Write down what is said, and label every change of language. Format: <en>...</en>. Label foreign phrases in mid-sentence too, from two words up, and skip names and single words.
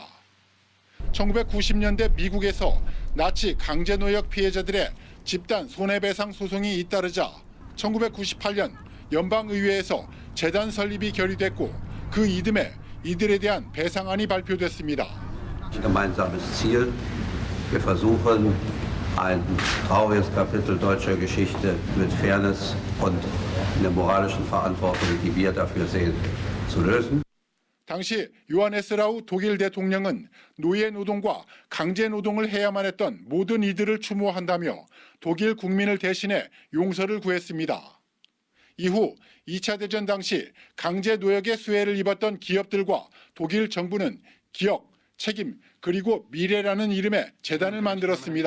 <ko>1990년대 미국에서 나치 강제 노역 피해자들의 집단 손해배상 소송이 잇따르자 1998년 연방의회에서 재단 설립이 결의됐고 그 이듬해 이들에 대한 배상안이 발표됐습니다.</ko> <de>Gemeinsames Ziel. Wir versuchen, ein trauriges Kapitel deutscher Geschichte mit Fairness und einer moralischen Verantwortung, die wir dafür sehen, zu lösen.</de> <ko>당시 요하네스 라우 독일 대통령은 노예 노동과 강제 노동을 해야만 했던 모든 이들을 추모한다며 독일 국민을 대신해 용서를 구했습니다. 이후 2차 대전 당시 강제 노역의 수혜를 입었던 기업들과 독일 정부는 기억, 책임, 그리고 미래라는 이름의 재단을 만들었습니다.</ko>